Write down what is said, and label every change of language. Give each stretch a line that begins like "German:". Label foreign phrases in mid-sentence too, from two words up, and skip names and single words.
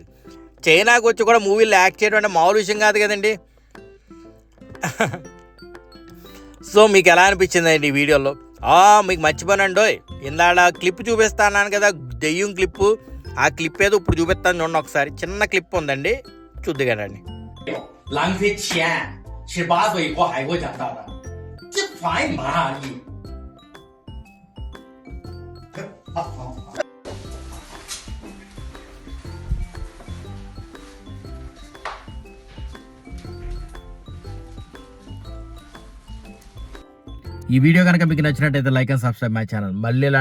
Telugu: చైనాకు వచ్చి కూడా మూవీలు యాక్ట్ చేయడం అంటే మామూలు విషయం కాదు కదండి. సో మీకు ఎలా అనిపించిందండి ఈ వీడియోలో? మీకు మర్చిపోయానండో, ఇందాడ క్లిప్ చూపిస్తాను కదా, దెయ్యం క్లిప్పు. ఆ క్లిప్ ఏదో ఇప్పుడు చూపిస్తాను చూడండి ఒకసారి. చిన్న క్లిప్ ఉందండి, చూద్దుగానండి.
Chinese: 浪费钱，18岁以后还会长大的，这烦嘛你？
Telugu: ఈ వీడియో కనుక మీకు నచ్చినట్టయితే
English: like and subscribe my channel.